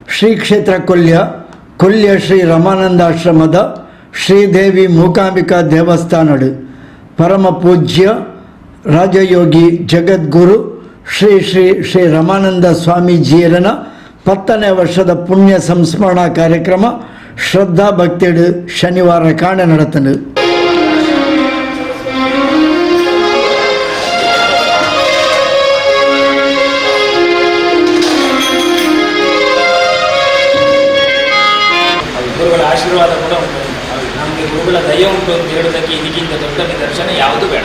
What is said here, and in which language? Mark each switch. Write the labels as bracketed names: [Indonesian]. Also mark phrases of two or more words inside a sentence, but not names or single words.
[Tulu] ಶ್ರೀ ಕ್ಷೇತ್ರ ಕೊಲ್ಯ ಶ್ರೀ ರಮಾನಂದಾಶ್ರಮದ ಶ್ರೀದೇವಿ ಮೂಕಾಂಬಿಕಾ ದೇವಸ್ಥಾನಡು ಪರಮ ಪೂಜ್ಯ ರಾಜಯೋಗಿ ಜಗದ್ಗುರು ಶ್ರೀ ಶ್ರೀ ಶ್ರೀ ರಮಾನಂದ ಸ್ವಾಮೀಜಿಯರನ 10ನೇ ವರ್ಷದ ಪುಣ್ಯ ಸಂಸ್ಮರಣಾ ಕಾರ್ಯಕ್ರಮ ಶ್ರದ್ಧಾ ಭಕ್ತಿಡು ಶನಿವಾರ ಕಾಣ ನಡೆತನು. [Kannada] ಗುರುಗಳ ಆಶೀರ್ವಾದ ಕೂಡ ಉಂಟು, ನಮಗೆ ಗುರುಗಳ ದಯ ಉಂಟು ಅಂತ ಹೇಳೋದಕ್ಕೆ ಇದಕ್ಕಿಂತ ದೊಡ್ಡ ನಿದರ್ಶನ ಯಾವುದು ಬೇಡ.